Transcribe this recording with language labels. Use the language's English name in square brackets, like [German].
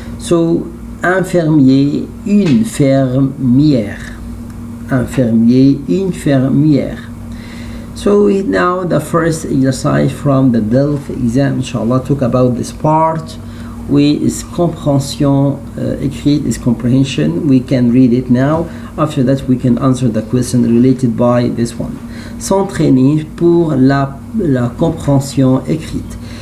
[French] So un fermier, une fermière. Un fermier, une fermière. [English] So now the first exercise from the DELF exam, inshallah, talk about this part. Is [French] comprehension écrite, [English] is comprehension. We can read it now. After that, we can answer the question related by this one. [French] S'entraîner pour la compréhension écrite.